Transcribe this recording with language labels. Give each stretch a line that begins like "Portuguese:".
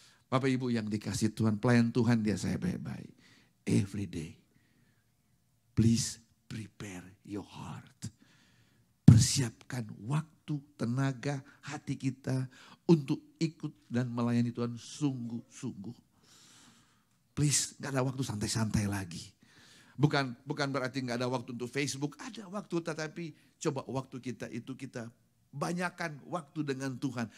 Indonesian: Bapak Ibu yang dikasih Tuhan, pelayan Tuhan dia saya baik-baik.
English: Every day, please prepare your heart.
Indonesian: Persiapkan waktu, tenaga, hati kita untuk ikut dan melayani Tuhan sungguh-sungguh. Please, gak ada waktu santai-santai lagi. Bukan berarti gak ada waktu untuk Facebook, ada waktu, tetapi coba waktu kita itu kita banyakkan waktu dengan Tuhan.